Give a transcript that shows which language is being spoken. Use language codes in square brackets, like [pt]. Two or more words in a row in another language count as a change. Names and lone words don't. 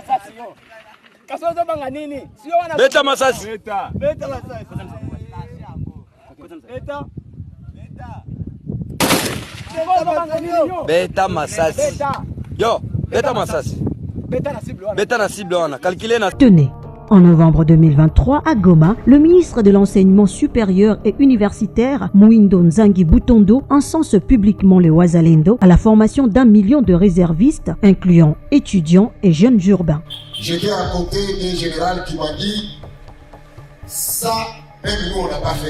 [ln] Beta Masasi. Beta Masasi. Yo, Beta Masasi. Beta na cible wana. Calculez na. [fr] Tenez. En novembre 2023, à Goma, le ministre de l'Enseignement supérieur et universitaire, Mwindo Nzangi Butondo, encense publiquement les Wazalendo à la formation d'1 million de réservistes, incluant étudiants et jeunes urbains. J'étais à côté d'un général qui m'a dit ça, même nous on n'a pas fait.